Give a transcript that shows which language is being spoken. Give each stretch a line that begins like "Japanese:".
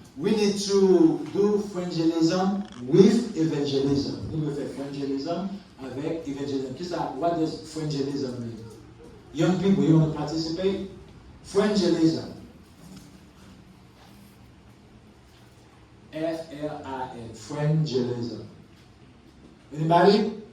English: We need to do Frangelism with evangelism.
French: Nous devons faire Frangelism avec evangelism. Qu'est-ce que ça?
English: What does Frangelism mean? Young people, you want to participate? Frangelism. F-R-I-N, Frangelism. Anybody?